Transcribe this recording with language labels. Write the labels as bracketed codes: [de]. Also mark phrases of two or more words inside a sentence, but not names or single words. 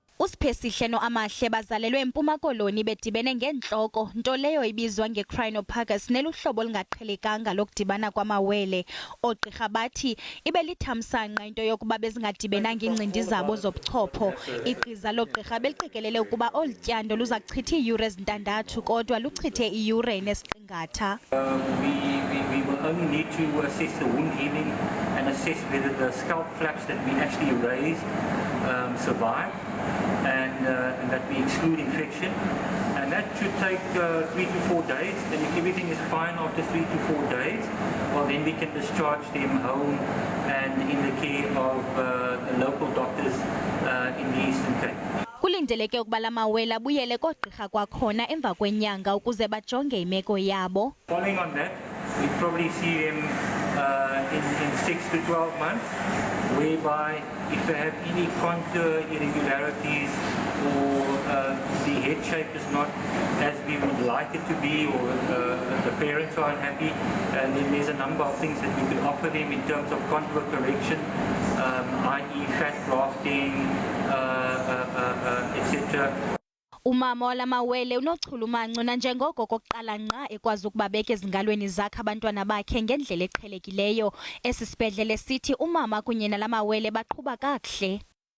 [xh] uSiphesihle noAmahle bazalelwe eMpuma Koloni bedibene ngentloko, nto leyo ibizwa ngecrinopagus neluhlobo olungaqhelekanga lokudibana kwamawele. Oogqirha bathi ibe lithamsanqa into yokuba bezingadibenanga iincindi zabo zobuchopho. Igqiza loogqirha beliqikelele ukuba olu tyando luza kuchitha iiyure ezintandathu kodwa luchithe iyure enesiqingatha. [en] We will only need to assess the wound healing and assess whether the scalp flaps that we actually raised survive and that we exclude infection. And that should take 3 to 4 days. And if everything is fine after 3 to 4 days, well, then we can discharge them home and in the care of the local doctors in the Eastern Cape. [xh] Kulindeleke ukuba lamawele abuyele koogqirha kwakhona emva kwenyanga ukuze bajonge imeko yabo. [en] Following on that, we probably see them in 6 to 12 months, whereby if they have any contour irregularities or the head shape is not as we would like it to be, or the parents are unhappy, and then there's a number of things that we could offer them in terms of contour correction, i.e. fat grafting, etc. [xh] Umama walamawele unochulumanco nanjengoko kokuqala nqa ekwazi ukubabeka ezingalweni zakhe abantwana bakhe ngendlela eqhelekileyo. Esi sibhedlele sithi umama kunye nalamawele baqhuba kakuhle.